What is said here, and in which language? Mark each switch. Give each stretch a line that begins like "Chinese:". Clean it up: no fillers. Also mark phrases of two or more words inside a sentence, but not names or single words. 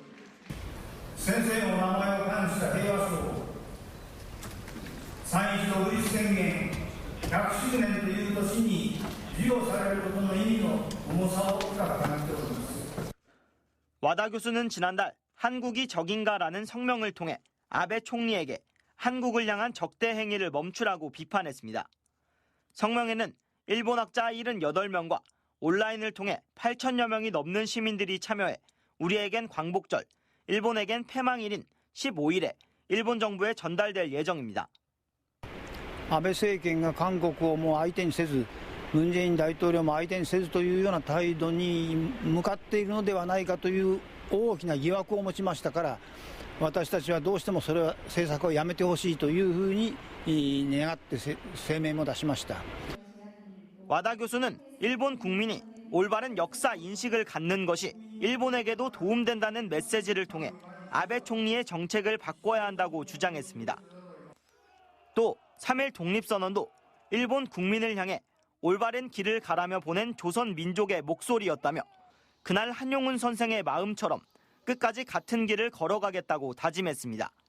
Korean: 와다 교수는 지난달 한국이 적인가라는 성명을 통해 아베 총리에게 한국을 향한 적대 행위를 멈추라고 비판했습니다. 성명에는 일본 학자 78명과 온라인을 통해 8천여 명이 넘는 시민들이 참여해 우리에겐 광복절, 일본에겐 패망일인 15일에 일본 정부에 전달될 예정입니다.
Japanese: 安倍政権が韓国をもう相手にせず、文在寅大統領も相手にせずというような態度に向かっているのではないかという大きな疑惑を持ちましたから、私たちはどうしてもそれは政策をやめてほしいというふうに願って声明も出しました。
Korean: 와다 교수는 일본 국민이 올바른 역사 인식을 갖는 것이 일본에게도 도움된다는 메시지를 통해 아베 총리의 정책을 바꿔야 한다고 주장했습니다. 또 3일 독립선언도 일본 국민을 향해 올바른 길을 가라며 보낸 조선 민족의 목소리였다며 그날 한용운 선생의 마음처럼 끝까지 같은 길을 걸어가겠다고 다짐했습니다.